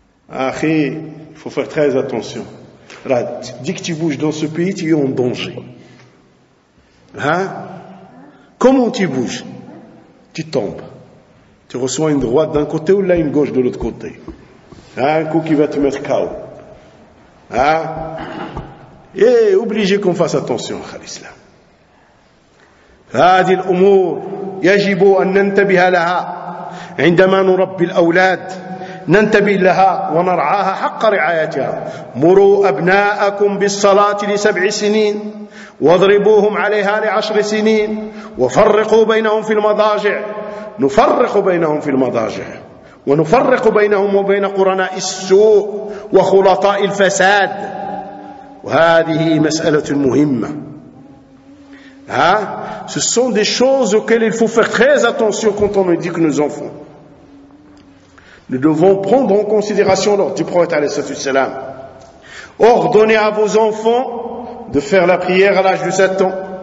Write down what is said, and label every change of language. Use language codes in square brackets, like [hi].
[fr] Ah, il faut faire très attention. Là, dès que tu bouges dans ce pays, tu es en danger. Hein? Comment tu bouges? Tu tombes. Tu reçois une droite d'un côté ou là une gauche de l'autre côté. Hein? Un coup qui va te mettre KO. Hein? Et obligé qu'on fasse attention à l'islam. [ar] هذه الأمور يجب أن ننتبه لها عندما نربي الأولاد ننتبه لها ونرعاها حق رعايتها مروا أبناءكم بالصلاة لسبع سنين واضربوهم عليها لعشر سنين وفرقوا بينهم في المضاجع نفرق بينهم في المضاجع ونفرق بينهم وبين قرناء السوء وخلطاء الفساد وهذه مسألة مهمة. Hein? [fr] Ce sont des choses auxquelles il faut faire très attention quand on éduque nos enfants. Nous devons prendre en considération l'ordre du prophète alayhi salam. Ordonnez à vos enfants de faire la prière à l'âge de 7 ans.